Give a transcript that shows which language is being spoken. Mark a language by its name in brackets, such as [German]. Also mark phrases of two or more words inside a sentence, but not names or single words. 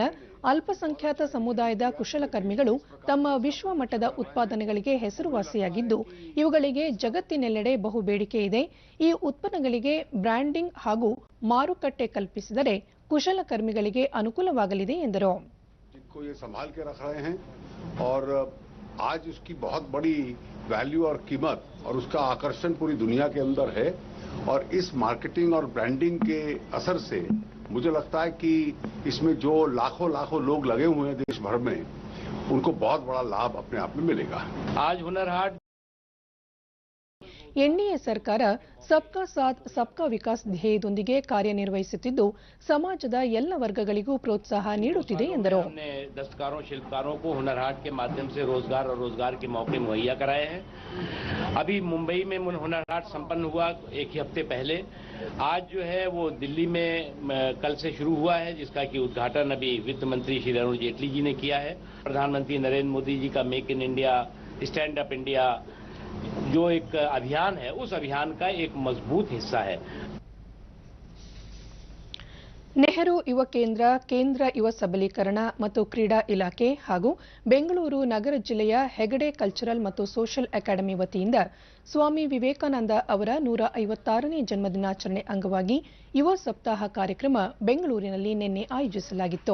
[Kannada] ಅಲ್ಪಸಂಖ್ಯಾತ ಸಮುದಾಯದ ಕುಶಲಕರ್ಮಿಗಳು ತಮ್ಮ ವಿಶ್ವಮಟ್ಟದ ಉತ್ಪಾದನೆಗಳಿಗೆ ಹೆಸರುವಾಸಿಯಾಗಿದ್ದು, ಇವುಗಳಿಗೆ ಜಗತ್ತಿನೆಲ್ಲೆಡೆ ಬಹು ಬೇಡಿಕೆ ಇದೆ. ಈ ಉತ್ಪನ್ನಗಳಿಗೆ ಬ್ರ್ಯಾಂಡಿಂಗ್ ಹಾಗೂ ಮಾರುಕಟ್ಟೆ ಕಲ್ಪಿಸಿದರೆ ಕುಶಲಕರ್ಮಿಗಳಿಗೆ ಅನುಕೂಲವಾಗಲಿದೆ ಎಂದರು. [Hindi] आज उसकी बहुत बड़ी वैल्यू और कीमत और उसका आकर्षण पूरी दुनिया के अंदर है और इस मार्केटिंग और ब्रांडिंग के असर से मुझे लगता है कि इसमें जो लाखों लोग लगे हुए हैं देश भर में, उनको बहुत बड़ा लाभ अपने आप में मिलेगा. आज हुनर हाट [Kannada] ಎನ್ಡಿಎ ಸರ್ಕಾರ [Hindi] सबका साथ सबका विकास [Kannada] ಧ್ಯೇಯದೊಂದಿಗೆ ಕಾರ್ಯನಿರ್ವಹಿಸುತ್ತಿದ್ದು ಸಮಾಜದ ಎಲ್ಲ ವರ್ಗಗಳಿಗೂ ಪ್ರೋತ್ಸಾಹ ನೀಡುತ್ತಿದೆ ಎಂದರು. [Hindi] दस्तकारों शिल्पकारों को हुनर हाट के माध्यम से रोजगार और रोजगार के मौके मुहैया कराए हैं। अभी मुंबई में हुनर हाट संपन्न हुआ एक ही हफ्ते पहले। आज जो है वो दिल्ली में कल से शुरू हुआ है, जिसका कि उद्घाटन अभी वित्त मंत्री श्री अरुण जेटली जी ने किया है। प्रधानमंत्री नरेंद्र मोदी जी का मेक इन इंडिया, स्टैंड अप इंडिया जो एक अभियान है, उस अभियान का एक मजबूत हिस्सा है। [Kannada] ನೆಹರು ಯುವ ಕೇಂದ್ರ, ಕೇಂದ್ರ ಯುವ ಸಬಲೀಕರಣ ಮತ್ತು ಕ್ರೀಡಾ ಇಲಾಖೆ ಹಾಗೂ ಬೆಂಗಳೂರು ನಗರ ಜಿಲ್ಲೆಯ ಹೆಗಡೆ ಕಲ್ಚರಲ್ ಮತ್ತು ಸೋಷಿಯಲ್ ಅಕಾಡೆಮಿ ವತಿಯಿಂದ ಸ್ವಾಮಿ ವಿವೇಕಾನಂದ ಅವರ 156ನೇ ಜನ್ಮದಿನಾಚರಣೆ ಅಂಗವಾಗಿ ಯುವ ಸಪ್ತಾಹ ಕಾರ್ಯಕ್ರಮ ಬೆಂಗಳೂರಿನಲ್ಲಿ ನಿನ್ನೆ ಆಯೋಜಿಸಲಾಗಿತ್ತು.